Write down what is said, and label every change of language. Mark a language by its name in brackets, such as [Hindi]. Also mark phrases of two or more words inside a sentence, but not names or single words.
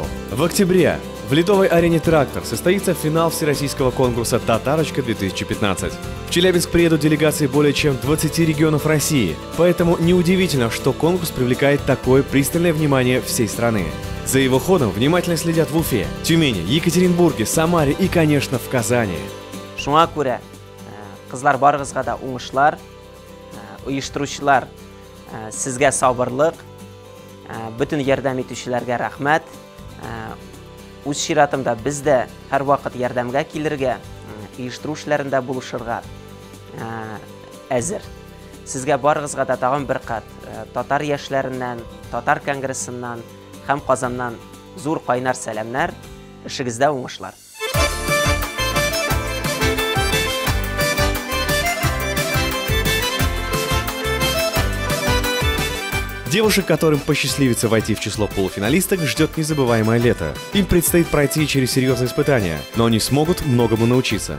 [Russian] В октябре в ледовой арене «Трактор» состоится финал всероссийского конкурса «Татарочка-2015». В Челябинск приедут делегации более чем 20 регионов России, поэтому неудивительно, что конкурс привлекает такое пристальное внимание всей страны. За его ходом внимательно следят в Уфе, Тюмени, Екатеринбурге, Самаре и, конечно, в Казани. [Tatar] Шуңа күрә кызлар барыгызга да уңышлар, оештыручылар сезгә сабырлык, бүтән ярдәм итүчеләргә рәхмәт. Үз чиратымда без дә һәрвакыт ярдәмгә килергә, оештыру эшләрендә булышырга әзер. Сезгә барыгызга да тагын бер кат татар яшьләреннән, татар конгрессыннан һәм Казаннан зур кайнар сәламнар, эшегездә уңышлар. [Russian] Девушек, которым посчастливится войти в число полуфиналисток, ждет незабываемое лето. Им предстоит пройти через серьезные испытания, но они смогут многому научиться.